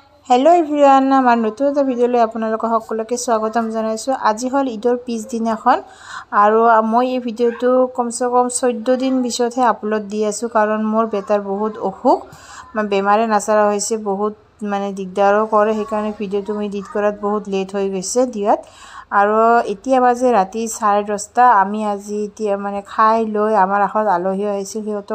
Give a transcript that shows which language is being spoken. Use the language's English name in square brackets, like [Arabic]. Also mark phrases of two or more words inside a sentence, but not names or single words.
[English] Hello everyone [Assamese] আমাৰ নতুন এটা ভিডিঅ' আপোনালোক সকলোকে স্বাগতম জনাইছোঁ। আজি হল ঈদৰ পিছদিনাখন আৰু মই এই ভিডিওটো কমসে কম 14 দিন পিছতহে আপলোড দি আছো কাৰণ মোৰ বেটাৰ বহুত অসুখ বেমাৰে নাছাৰা হৈছে বহুত মানে দিগদাৰো কৰে সেইকাৰণে ভিডিওটো মই এডিট কৰাত বহুত লেট হৈ গৈছে দিয়াত আৰু এতিয়া বাজে ৰাতি 10:30 আমি আজি এতিয়া মানে খাই লৈ আমাৰ আখত আলহী আহিছিল হিয়তো